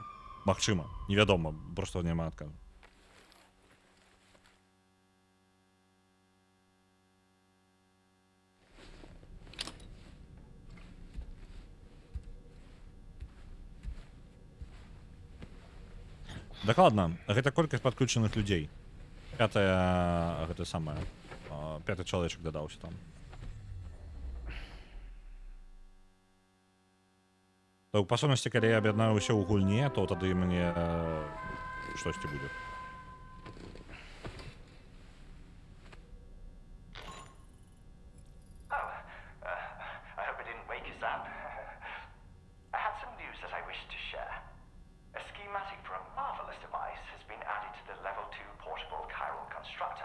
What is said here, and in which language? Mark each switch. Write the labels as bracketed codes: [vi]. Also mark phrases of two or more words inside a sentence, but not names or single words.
[be] Магчыма, невядома, проста няма адказу. Дакладна, гэта колькасць падключаных людзей. Гэта самае. Пяты чалавечак дадаўся там. То, па сутнасці, калі я аб'яднаю ўсё ў гульне, то тады мне штосьці будзе. [en] I hope I didn't wake us up. I had some news that I wished to share. A schematic for a marvelous device has been added to the Level 2 portable chiral constructor.